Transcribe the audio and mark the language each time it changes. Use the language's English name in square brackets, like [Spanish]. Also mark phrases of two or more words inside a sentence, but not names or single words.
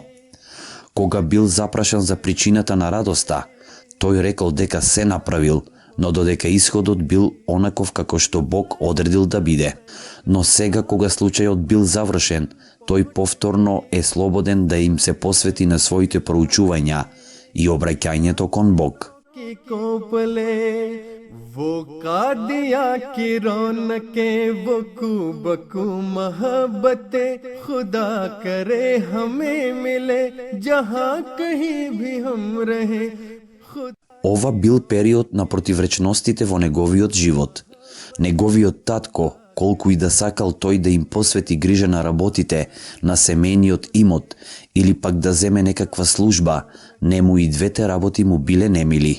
[Macedonian] Кога бил запрашан за причината на радоста, тој рекол дека се направил, но додека исходот бил онаков како што Бог одредил да биде. Но сега кога случајот бил завршен, тој повторно е слободен да им се посвети на своите проучувања и обраќањето кон Бог. [Urdu] وہ قادیا کی رونقیں وہ بکو محبتیں خدا کرے ہمیں ملے جہاں کہیں بھی ہم رہے. [Macedonian] Ова бил период на противречностите во неговиот живот. Неговиот татко, колку и да сакал тој да им посвети грижа на работите, на семејниот имот или пак да земе некаква служба, нему и двете работи му биле немили.